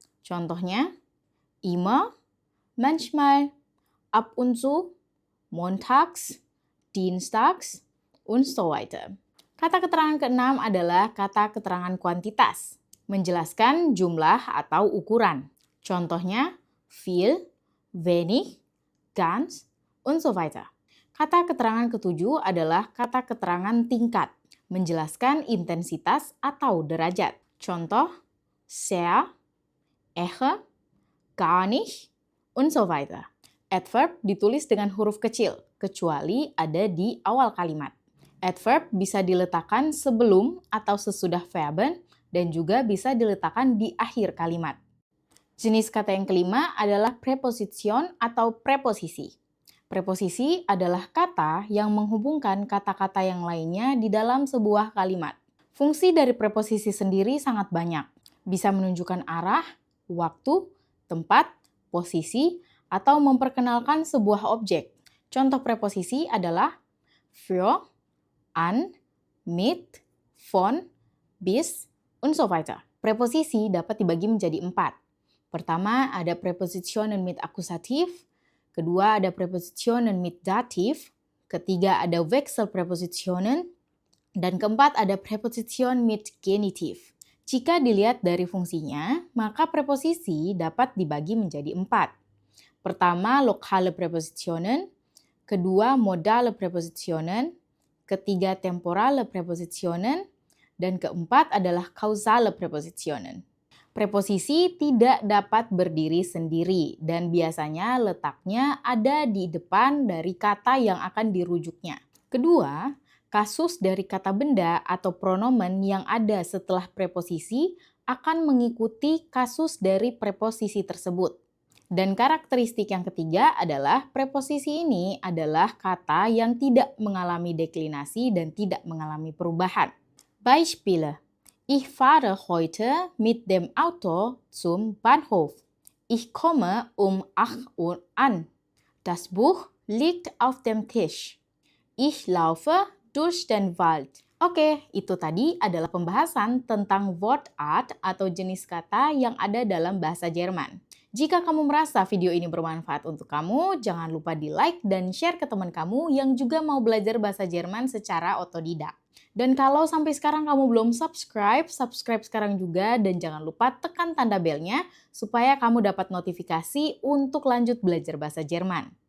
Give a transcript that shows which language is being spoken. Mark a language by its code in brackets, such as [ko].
[id] Contohnya, [de] immer, manchmal, ab und zu, montags, dienstags, und so weiter. [id] Kata keterangan keenam adalah kata keterangan kuantitas, menjelaskan jumlah atau ukuran. Contohnya, [de] viel, wenig, ganz, und so weiter. [id] Kata keterangan ketujuh adalah kata keterangan tingkat, menjelaskan intensitas atau derajat. Contoh, [de] sehr, eher, gar nicht, und so weiter. [id] Adverb ditulis dengan huruf kecil, kecuali ada di awal kalimat. Adverb bisa diletakkan sebelum atau sesudah verben dan juga bisa diletakkan di akhir kalimat. Jenis kata yang kelima adalah preposition atau preposisi. Preposisi adalah kata yang menghubungkan kata-kata yang lainnya di dalam sebuah kalimat. Fungsi dari preposisi sendiri sangat banyak. Bisa menunjukkan arah, waktu, tempat, posisi, atau memperkenalkan sebuah objek. Contoh preposisi adalah [de] für, an, mit, von, bis, und so weiter. [id] Preposisi dapat dibagi menjadi 4. Pertama, ada Präpositionen mit Akkusativ. Kedua, ada Präpositionen mit Dativ. Ketiga, ada Wechselpräpositionen. Dan keempat, ada Präposition mit Genitiv. Jika dilihat dari fungsinya, maka preposisi dapat dibagi menjadi 4. Pertama, lokale Präpositionen. Kedua, modale Präpositionen. Ketiga, temporale Präpositionen. Dan keempat adalah kausale Präpositionen. Preposisi tidak dapat berdiri sendiri dan biasanya letaknya ada di depan dari kata yang akan dirujuknya. Kedua, kasus dari kata benda atau pronomen yang ada setelah preposisi akan mengikuti kasus dari preposisi tersebut. Dan karakteristik yang ketiga adalah preposisi ini adalah kata yang tidak mengalami deklinasi dan tidak mengalami perubahan. [de] Beispiele. Ich fahre heute mit dem Auto zum Bahnhof. Ich komme um 8 Uhr an. Das Buch liegt auf dem Tisch. Ich laufe durch den Wald. [id] Oke, itu tadi adalah pembahasan tentang word art atau jenis kata yang ada dalam bahasa Jerman. Jika kamu merasa video ini bermanfaat untuk kamu, jangan lupa di-like dan share ke teman kamu yang juga mau belajar bahasa Jerman secara otodidak. Dan kalau sampai sekarang kamu belum subscribe sekarang juga dan jangan lupa tekan tanda belnya supaya kamu dapat notifikasi untuk lanjut belajar bahasa Jerman.